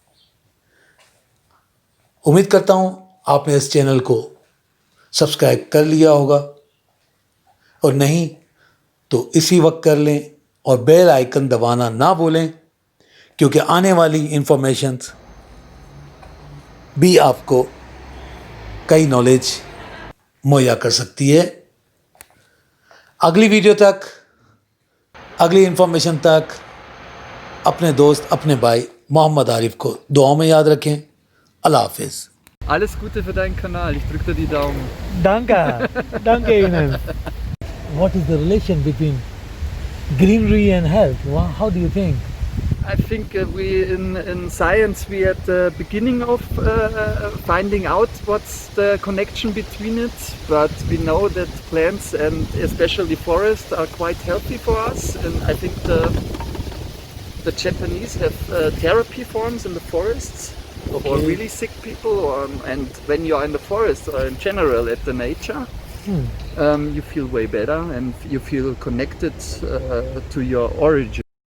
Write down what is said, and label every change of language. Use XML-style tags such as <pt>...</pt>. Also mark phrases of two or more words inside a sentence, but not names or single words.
<ur>امید کرتا ہوں آپ نے اس چینل کو سبسکرائب کر لیا ہوگا، اور نہیں تو اسی وقت کر لیں، اور</ur> <en>bell icon</en> <ur>دبانا نہ بھولیں، کیونکہ آنے والی انفارمیشنز بھی آپ کو کئی نالج مہیا کر سکتی ہے. اگلی ویڈیو تک، اگلی انفارمیشن تک، اپنے دوست، اپنے بھائی محمد عارف کو دعاؤں میں یاد رکھیں. اللہ حافظ.</ur> <de>Alles Gute für deinen Kanal, ich drücke dir die Daumen. Danke Ihnen.</de> <en>What is the relation between greenery and health? How do you think? I think we in science we at the beginning of finding out what's the connection between it, but we know that plants and especially forests are quite healthy for us, and I think the Japanese have therapy forms in the forests for really sick people, and when you're in the forest or in general at the nature, you feel way better and you feel connected to your origin.</en>